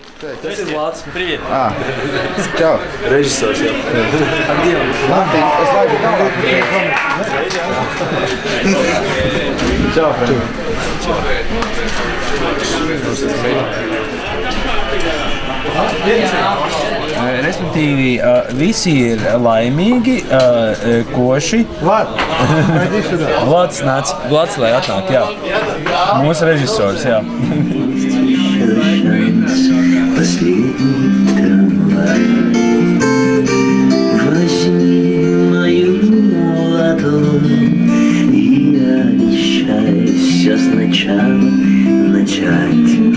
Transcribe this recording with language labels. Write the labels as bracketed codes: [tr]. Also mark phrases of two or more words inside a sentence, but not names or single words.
[lv] Tas ir Vlads. Привет. Čau. Režisors, jā. [ru] A где он? [lv] Labi, es laidu tālāk. Čau, Fred. Respektīvi, visi ir laimīgi, koši. Vlads nāc, Vlads, lai atnāk, jā. Mūsu režisors, jā. [ru] Последний трамвай, возьми мою ладонь, и я обещаю все сначала начать.